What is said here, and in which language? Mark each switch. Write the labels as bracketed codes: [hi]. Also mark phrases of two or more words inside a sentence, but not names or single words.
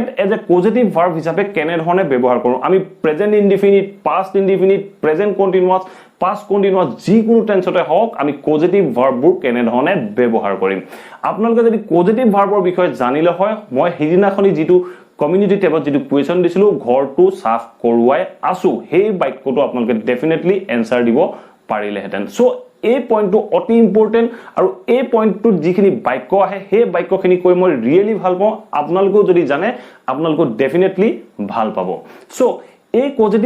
[en] as a positive verb [as] হিচাপে কেনে ধৰণে ব্যৱহাৰ কৰো আমি [en] present indefinite past indefinite present continuous past continuous [as] যিকোনো টেন্সতে হওক আমি [en] positive verbs [as] কেনে ধৰণে ব্যৱহাৰ কৰিম আপোনালোকে যদি [en] positive verb [as] বিষয়ে জানিলে হয় মই হিদিনাখনি যেটো [en] community tab [as] যেটো কোৱেশ্চন দিছিলো ঘৰটো সাফ কৰোৱাই আছো সেই বাক্যটো আপোনালোকে [en] definitely answer [as] দিব পাৰিলেহেতেন সো এই পইণ্টটো অতি ইম্পৰ্টেন্ট আৰু এই পইণ্টটো যিখিনি বাক্য আহে সেই বাক্যখিনি কৈ মই ৰিয়েলি ভাল পাওঁ আপোনালোকেও যদি জানে আপোনালোকে ডেফিনেটলি ভাল পাব সো এই পজিটিভ